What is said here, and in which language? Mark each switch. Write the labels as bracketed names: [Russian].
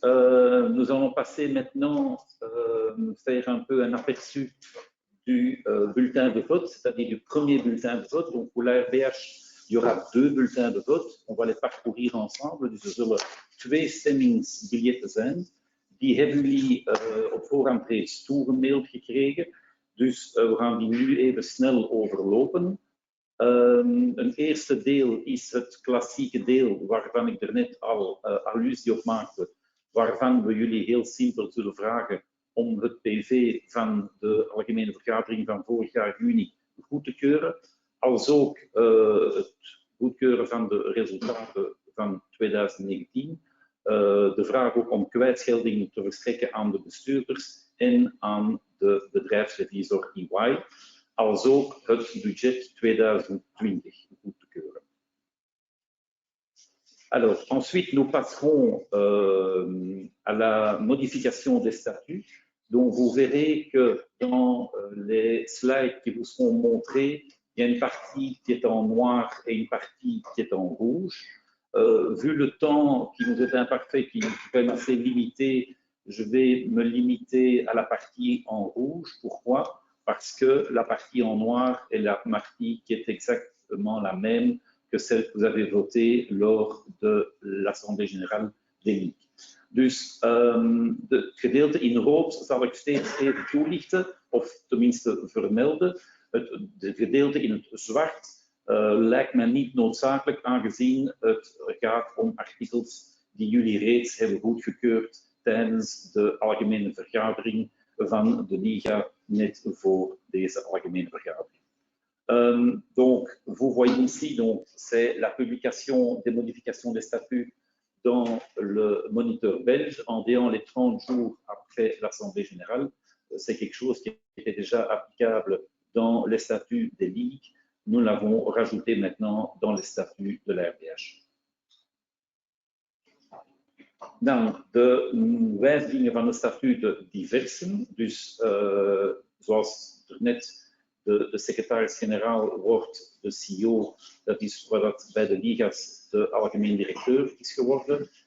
[French] Nous allons passer maintenant faire un peu un aperçu du bulletin de vote, c'est-à-dire du premier bulletin de vote. Donc pour la RBH, il y aura 2 bulletins de vote. On va les parcourir ensemble. [Dutch] Dus er zullen 2 stemmingsbiljetten zijn. Die hebben jullie op voorhand reeds toegemaild gekregen. Dus we gaan die nu even snel overlopen. Een eerste deel is het klassieke deel waarvan ik er net al allusie op maakte, waarvan we jullie heel simpel zullen vragen om het PV van de algemene vergadering van vorig jaar juni goed te keuren, als ook het goedkeuren van de resultaten van 2019. De vraag ook om kwijtscheldingen te verstrekken aan de bestuurders en aan de bedrijfsrevisor EY. Als ook het budget 2020 goed te keuren. [French] Alors, ensuite, nous passerons à la modification des statuts. Donc, vous verrez que dans les slides qui vous seront montrés, il y a une partie qui est en noir et une partie qui est en rouge. Vu le temps qui nous est imparfait, qui est quand même assez limité, je vais me limiter à la partie en rouge. Pourquoi ? Parce que la partie en noir est la partie qui est exactement la même que celle que vous avez votée lors de l'Assemblée générale des ligues. [Dutch] Dus het gedeelte in rood zal ik steeds even toelichten, of tenminste vermelden. Het gedeelte in het zwart lijkt me niet noodzakelijk, aangezien het gaat om artikels die jullie reeds hebben goedgekeurd tijdens de algemene vergadering van de Liga, net voor deze algemene vergadering. [French] Donc, vous voyez ici, donc, c'est la publication des modifications des statuts dans le moniteur belge en déant les 30 jours après l'Assemblée générale. C'est quelque chose qui était déjà applicable dans les statuts des ligues. Nous l'avons rajouté maintenant dans les statuts de la RDH. [Dutch] Dan de wijzigingen van de statuten diversen. Dus zoals er net de secretaris-generaal wordt de CEO, dat is wat dat bij de liga's de algemeen directeur is geworden.